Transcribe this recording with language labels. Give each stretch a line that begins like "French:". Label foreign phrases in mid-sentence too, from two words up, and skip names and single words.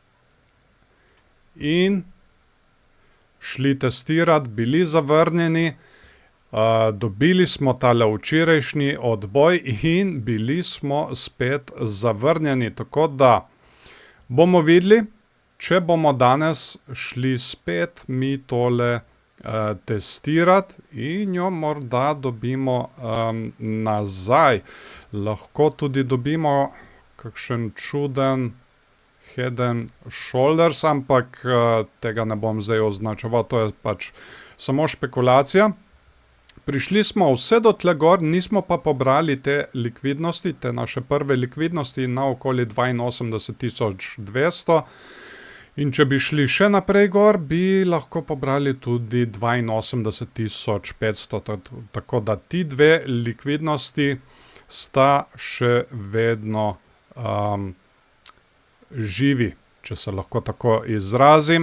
Slovenian: in šli testirati, bili zavrnjeni, dobili smo tale včerajšnji odboj in bili smo spet zavrnjeni, tako da bomo videli, če bomo danes šli spet mi tole testirati in jo morda dobimo nazaj. Lahko tudi dobimo kakšen čuden
English: head and shoulders,
Slovenian: ampak tega ne bom zdaj označeval, to je pač samo špekulacija. Prišli smo vse do tle gor, nismo pa pobrali te likvidnosti, te naše prve likvidnosti na okoli 82.200. In če bi šli še naprej gor, bi lahko pobrali tudi 82.500, tako da ti dve likvidnosti sta še vedno živi, če se lahko tako izrazim.